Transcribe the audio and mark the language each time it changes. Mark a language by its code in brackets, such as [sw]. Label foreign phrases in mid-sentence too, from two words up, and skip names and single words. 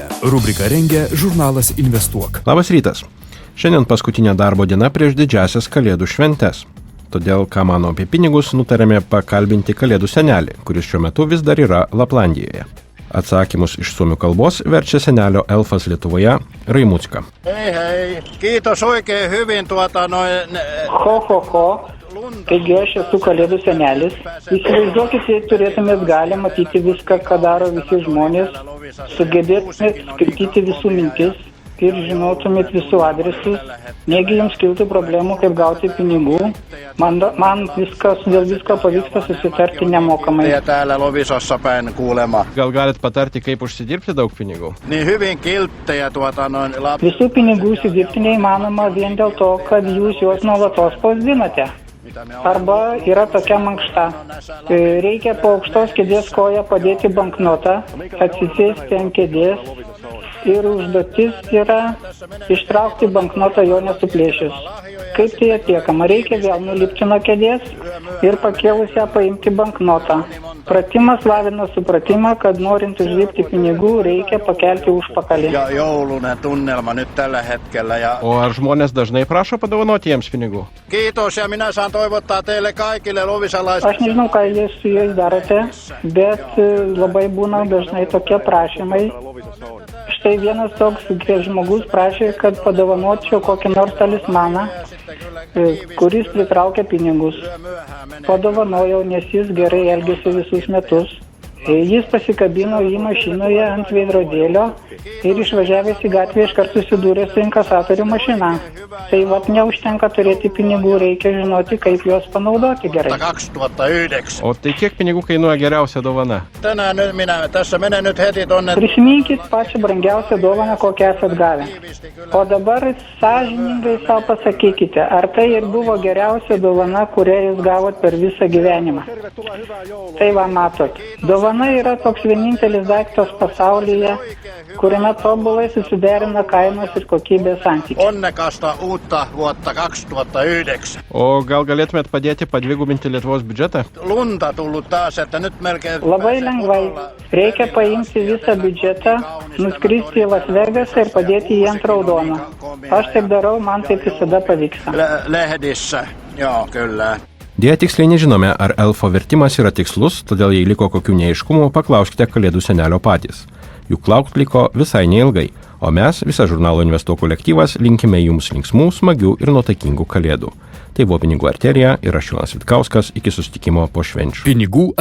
[lt] Rubriką rengia žurnalas Investuok. Labas rytas. Šiandien paskutinė darbo diena prieš didžiasias Kalėdų šventes. Todėl, ką mano apie pinigus, nutarėme pakalbinti Kalėdų senelį, kuris šiuo metu vis dar yra Laplandijoje. Atsakymus iš suomių kalbos verčia senelio elfas Lietuvoje Raimucka. [fi] Hei, kiitos oikein hyvin Ho. [lt] Taigi aš esu Kalėdų senelis. Įsivaizduokite, turėtumėt galę matyti viską, ką daro visi žmonės, sugebėtumėt skaityti visų mintis ir žinotumėt visų adresus, negi jums kiltų problemų, kaip gauti pinigų. Man dėl visko pavyksta susitarti nemokamai. [fi] Täällä Lovisossa päin kuulema. [lt] Gal galit patarti, kaip užsidirbti daug pinigų? [fi] Niin hyvin kilttejä [lt] Visų pinigų užsidirbti neįmanoma vien dėl to, kad jūs juos nuolatos spausdinate. Arba yra tokia mankšta. Reikia po aukštos kėdės koją padėti banknotą, atsisėsti ant kėdės ir užduotis yra ištraukti banknotą jo nesuplėšius. Kaip tai atliekama? Reikia vėl nulipti nuo kėdės ir pakėlus ją paimti banknotą. Pratimas lavina supratimą, kad norint uždirbti pinigų, reikia pakelti užpakalį. [fi] Joulunen tunnelma nyt tällä hetkellä. [lt] O ar žmonės dažnai prašo padovanoti jiems pinigų? [fi] Kiitos ja minä saan toivottaa teille kaikille lovisalaisille. [lt] Aš nežinau, ką jūs su jais darote, bet labai būna dažnai tokie prašymai. Štai vienas toks žmogus prašė, kad padovanočiau kokį nors talismaną, kuris pritraukia pinigus. Padovanojau, nes jis gerai elgėsi visus metus. Jis pasikabino jį mašinoje ant veidrodėlio ir išvažiavęs į gatvę iškart susidūrė su inkasatorių mašina. Tai neužtenka turėti pinigų, reikia žinoti, kaip juos panaudoti gerai. 2009. O tai kiek pinigų kainuoja geriausia dovana? [fi] Tänään tässä menen nyt heti tonne. [lt] Prisiminkit pačią brangiausią dovaną, kokią esat gavę. O dabar sąžiningai savo pasakykite, ar tai ir buvo geriausia dovana, kurią jūs gavot per visą gyvenimą. Tai va matot. Dovana yra toks vienintelis daiktas pasaulyje, kuriame tobulai susiderina kainos ir kokybės santykiai. [fi] Onnekasta uutta vuotta 2009. [lt] O gal galėtumėt padėti padvigubinti Lietuvos biudžetą? [fi] Lunta tullut taas, että nyt melkein... [lt] Labai lengvai. Reikia paimti visą biudžetą, nuskristi į Las Vegasą ir padėti jį ant raudono. Aš taip darau, man taip visada pavyksta. [fi] Lehdissä, joo, kyllä. [lt] Dėja tiksliai nežinome, ar elfo vertimas yra tikslus, todėl jei liko kokių neaiškumų, paklauskite Kalėdų senelio patys. Juk laukt liko visai neilgai, o mes, visa žurnalo Investuok kolektyvas, linkime jums linksmų, smagių ir nuotaikingų Kalėdų. Tai buvo Pinigų arterija ir aš Jonas Vitkauskas, iki susitikimo po švenčių.